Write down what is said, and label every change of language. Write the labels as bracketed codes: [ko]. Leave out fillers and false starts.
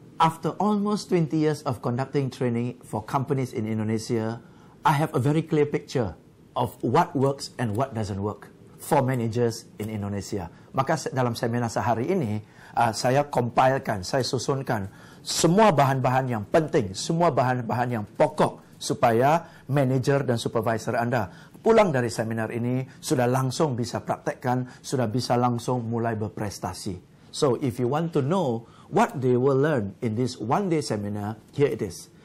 [en] After almost 20 years of conducting training for companies in Indonesia, I have a very clear picture of what works and what doesn't work for managers in Indonesia. [id] Maka dalam seminar sehari ini, saya compilekan, saya susunkan semua bahan-bahan yang penting, semua bahan-bahan yang pokok supaya manager dan supervisor Anda pulang dari seminar ini sudah langsung bisa praktekkan, sudah bisa langsung mulai berprestasi. [en] So, if you want to know what they will learn in this one-day seminar, here it is.